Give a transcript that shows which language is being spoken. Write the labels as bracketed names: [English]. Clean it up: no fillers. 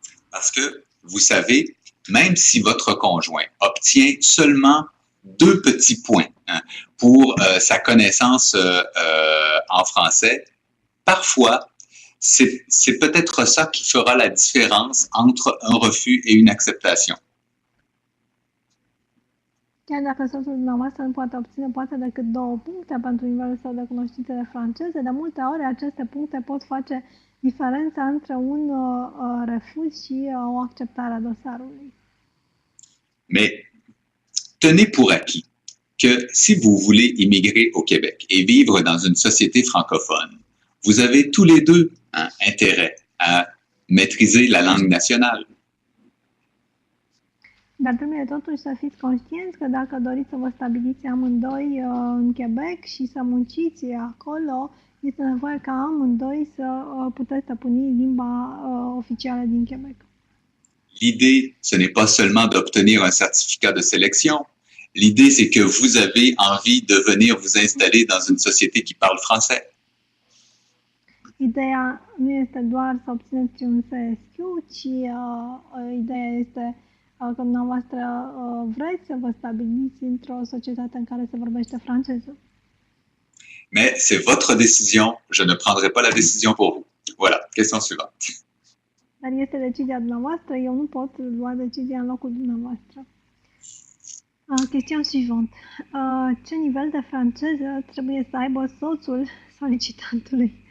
[French] Parce que, vous savez, même si votre conjoint obtient seulement 2 petits points hein, pour sa connaissance en français, parfois, c'est peut-être ça qui fera la différence entre un refus et une acceptation. [Romanian] Chiar dacă soțul dumneavoastră nu poate obține poate decât 2 puncte pentru nivelul său de cunoștințe de franceză, de multe ori aceste puncte pot face diferența între un refuz și o acceptare a dosarului. [French] Mais tenez pour acquis que si vous voulez immigrer au Québec et vivre dans une société francophone, vous avez tous les deux hein, intérêt à maîtriser la langue nationale. [Romanian] Dar trebuie totuși să fiți conștienți că dacă doriți să vă stabiliți amândoi în Quebec și să munciți acolo, Este nevoie ca amândoi să puteți stăpâni limba oficială din Quebec. [French] L'idée, ce n'est pas seulement d'obtenir un certificat de sélection. L'idée, c'est que vous avez envie de venir vous installer dans une société qui parle français. [Romanian] Ideea nu este doar să obțineți un SSQ, ci ideea este că dumneavoastră vreți să vă stabiliți într-o societate în care se vorbește franceză. [French] Mais c'est votre décision, je ne prendrai pas la décision pour vous. Voilà, question suivante. [Romanian] Dar este decizia dumneavoastră, eu nu pot lua decizia în locul dumneavoastră. [French] Question suivante. [Romanian] Ce nivel de franceză trebuie să aibă soțul solicitantului?